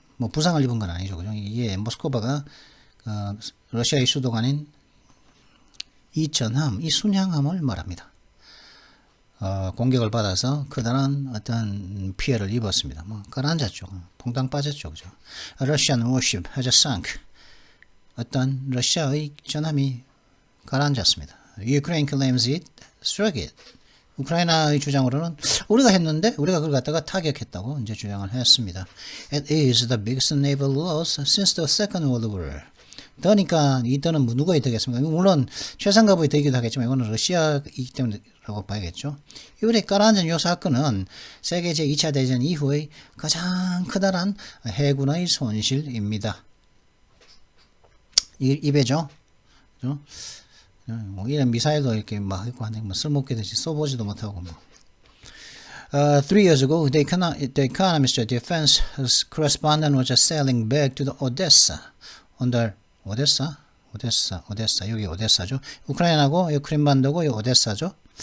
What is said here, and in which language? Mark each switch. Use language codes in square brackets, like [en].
[ko] 뭐 부상을 입은 건 아니죠. 그죠? 이게 모스크바가 러시아의 수도가 아닌 이 순양함을 말합니다. 공격을 받아서 커다란 어떤 피해를 입었습니다. 뭐 가라앉았죠. 퐁당 빠졌죠. 그죠? [en] Russian warship has sunk. [ko] 어떤 러시아의 전함이 가라앉았습니다. [en] Ukraine claims it struck it. [ko] 우크라이나의 주장으로는 우리가 했는데 우리가 그걸 갖다가 타격했다고 이제 주장을 했습니다. [en] It is the biggest naval loss since the Second World War. [ko] 더니까 이 더는 누구의 덕이겠습니까? 물론 최상급의 덕이기도 하겠지만 이거는 러시아이기 때문이라고 봐야겠죠. 이번에 가라앉은 이 사건은 세계 제2차 대전 이후의 가장 커다란 해군의 손실입니다. 이 배죠. 그죠? 뭐 이런 미사일도 이렇게 막 있고 하는데 뭐 쓸모없게 되지 써보지도 못하고 뭐. [en] 3 years ago, the Economist defense correspondent was sailing back to the Odessa under [ko] 오데사 여기 오데사죠. 우크라이나고 이 크림반도고 이 오데사죠.